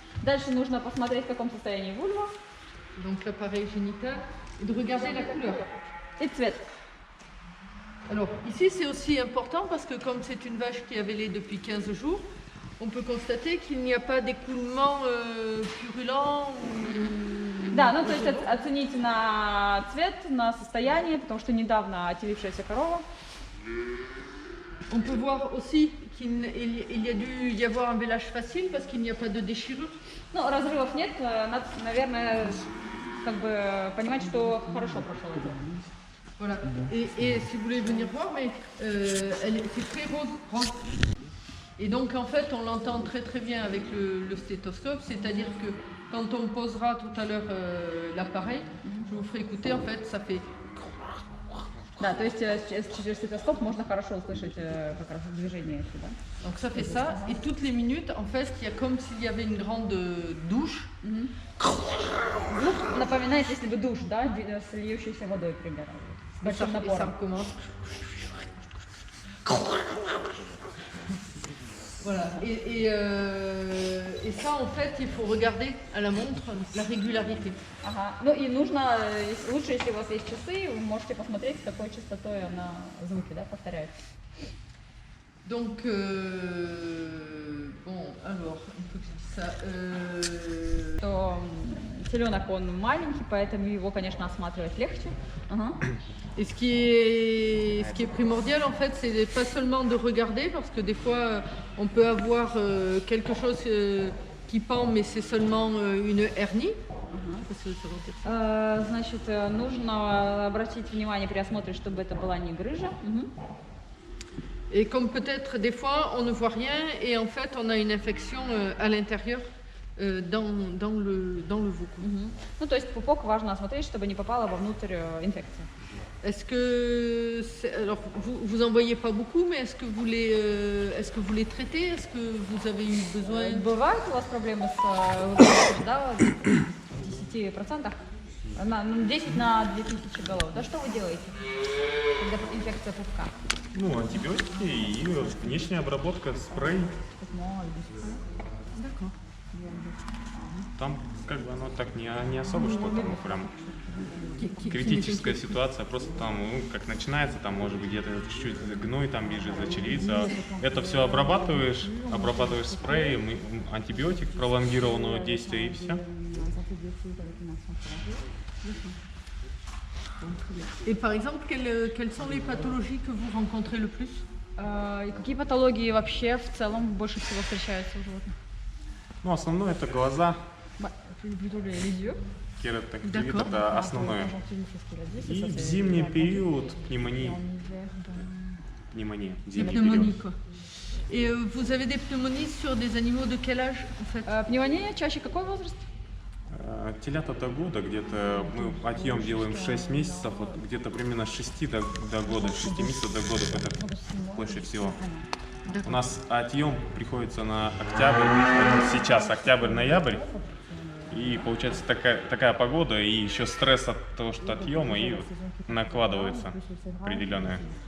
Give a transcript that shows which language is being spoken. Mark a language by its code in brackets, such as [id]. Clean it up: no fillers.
[ru] Дальше нужно посмотреть, в каком состоянии вульва [fr] donc l'appareil génital, et de regarder la couleur. [ru] и цвет. [fr] Alors ici c'est aussi important parce que comme c'est une vache qui avait lait depuis 15 jours, on peut constater qu'il n'y a pas d'écoulement purulent ou... [ru] Да, ну то есть оцените на цвет, на состояние, потому что недавно отелившаяся корова. [fr] On peut voir aussi qu'il y a dû y avoir un vélage facile parce qu'il n'y a pas de déchirure. [ru] Ну, разрывов нет, надо, наверное, как бы понимать, что хорошо прошел отел. [fr] Voilà. Et si vous voulez venir voir, mais c'est très rose. Et donc en fait, on l'entend très très bien avec le stéthoscope, c'est-à-dire que quand on posera tout à l'heure l'appareil, je vous ferai écouter, en fait, ça fait... [ru] Да, то есть через стетоскоп можно хорошо услышать как раз движение сюда. [fr] Donc ça fait ça, et toutes les minutes, en fait, il y a comme s'il y avait une grande douche. [ru] Звук напоминает, если бы душ, да, с льющейся водой примерно, с [fr] Et ça, [ru] большим [fr] et ça [ru] напором. [fr] recommence. Voilà, et ça en fait il faut regarder à la montre la régularité. [ru] Ага. Ну и нужно, лучше, если у вас есть часы, вы можете посмотреть, с какой частотой она звуки, да, повторяет. [fr] Donc, bon, alors, il faut que je dise ça. [ru] То теленок, он маленький, поэтому его, конечно, осматривать легче. Ага. [fr] Et ce qui est primordial en fait, c'est pas seulement de regarder, parce que des fois on peut avoir quelque chose qui pend, mais c'est seulement une hernie. [ru] Значит, нужно обратить внимание при осмотре, чтобы это была не грыжа. Et comme peut-être des fois on ne voit rien et en fait on a une infection à l'intérieur dans le veau. Ну, то есть пупок важно осмотреть, чтобы не попала вовнутрь инфекция. [fr] Est-ce que alors vous en voyez pas beaucoup, mais est-ce que vous les traitez? Est-ce que vous avez eu besoin? [ru] Бывают у вас проблемы с да, в 10%? 10 на 2000 голов. Да что вы делаете, когда инфекция пупка? Ну, антибиотики и внешняя обработка, спрей. Там как бы оно так не особо что-то, ну прям критическая ситуация, просто там, ну, как начинается, там может быть где-то чуть-чуть гной там бежит за черевица. Это все обрабатываешь спреем, антибиотик пролонгированного действия и все. [fr] Et par exemple, quelles sont les pathologies que vous rencontrez le plus? [ru] Какие патологии вообще в целом больше всего встречаются у животных? Ну, основное это глаза. [fr] Les yeux. [ru] Кератоактивит это основное. И в зимний период пневмония. Зимний [fr] Pneumonie, [ru] период. [fr] quoi. Et vous avez des pneumonies sur des animaux de quel âge en fait? [ru] Пневмония чаще какой возраст? Телята до года, где-то мы отъем делаем 6 месяцев, вот где-то примерно с 6 до года, 6 месяцев до года, это больше всего. У нас отъем приходится на октябрь, это сейчас октябрь-ноябрь, и получается такая погода, и еще стресс от того, что отъема, и накладывается определенное.